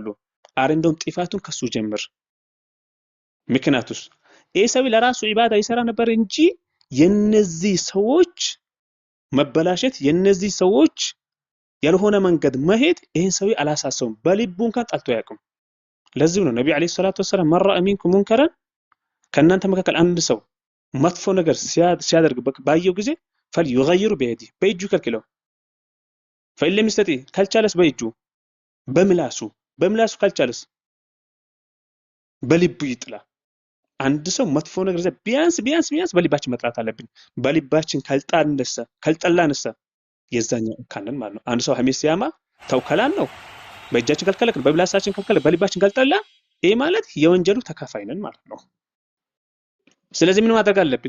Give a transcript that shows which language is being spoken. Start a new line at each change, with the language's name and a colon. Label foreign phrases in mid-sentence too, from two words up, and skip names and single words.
Amharic: አረ እንደውም ጥፋቱን ከሱ ጀምር። ምክንያቱስ ይሄ ሰው ለራሱ ኢባዳ ይሰራ ነበር እንጂ የነዚህ ሰዎች መበላሸት የነዚህ ሰዎች ያልሆነ መንገድ መሄድ ይሄን ሰው አላሳሰውም። በልቡ እንኳን ጠልቶ ያውቅም። ለዚህ ነው ነብዩ
Arabic: عليه الصلاة والسلام من رأى منكم منكرا
Amharic: ከእናንተ መካከል አንድ ሰው መጥፎ ነገር ሲያደርግ ባየው ጊዜ
Arabic: فليغير بيده
Amharic: በእጁ ከልክለው
Arabic: فإن لم يستطع
Amharic: ካልቻለስ በእጁ በምላሱ ካልቻለስ በልቡ ይጥላ። አንድ ሰው መጥፎ ነገር ቢያንስ በልባችን መጥላት አለብን። በልባችን ካልጠላንሳ የዛኛው ካንን ማለት ነው። አንድ ሰው ሐሜት ሲያማ ተውከላን ነው። በእጃችን ካልከለከልን በምላሳችን ካልከለከልን በልባችን ካልጠላ ይሄ ማለት የወንጀሉ ተካፋይ ነን ማለት ነው። ስለዚህ ምን ማድረግ አለብን?